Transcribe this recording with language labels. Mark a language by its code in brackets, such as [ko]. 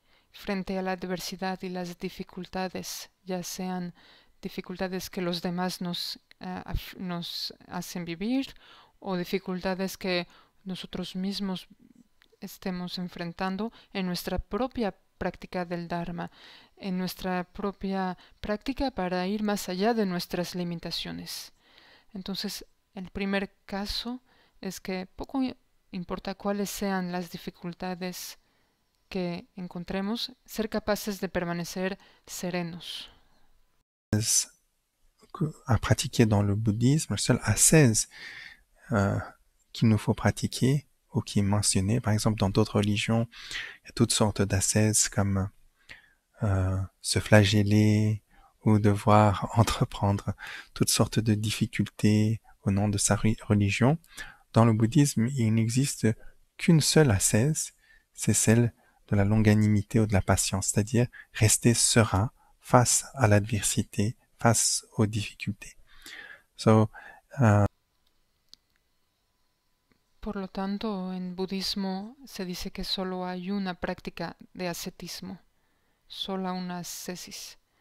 [es] frente a la adversidad y las dificultades, ya sean dificultades que los demás nos hacen vivir o dificultades que nosotros mismos estemos enfrentando en nuestra propia práctica del Dharma, en nuestra propia práctica para ir más allá de nuestras limitaciones. Entonces, el primer caso es que poco importa cuáles sean las dificultades que encontremos, ser capaces de permanecer serenos. [fr] À pratiquer dans le bouddhisme, le seul ascèse qu'il nous faut pratiquer, ou qui est mentionné, par exemple dans d'autres religions, il y a toutes sortes d'ascèses comme se flageller ou devoir entreprendre toutes sortes de difficultés au nom de sa religion. Dans le bouddhisme, il n'existe qu'une seule ascèse, c'est celle de la longanimité ou de la patience, c'est-à-dire rester serein face à l'adversité, face aux difficultés. [en] So, [es] por lo tanto, en budismo se dice que solo hay una práctica de ascetismo, sola una ascesis.